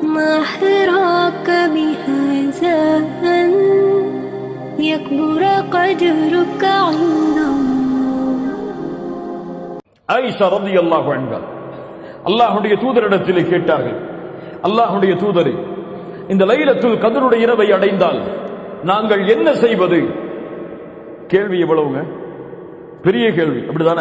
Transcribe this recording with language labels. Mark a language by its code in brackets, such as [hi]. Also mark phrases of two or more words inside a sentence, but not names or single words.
[ar] ما أحراك بهذا أن يكبر قدرك عند الله. [ta] ஆயிஷா [ar] رضي الله عنها [ta] அல்லாஹ்வுடைய தூதரிடத்திலே கேட்டார்கள், அல்லாஹ்வுடைய தூதரே, இந்த லைலத்துல் கத்ருடைய இரவை அடைந்தால் நாங்கள் என்ன செய்வது? கேள்வி எவ்வளவுங்க, பெரிய கேள்வி, அப்படிதானே?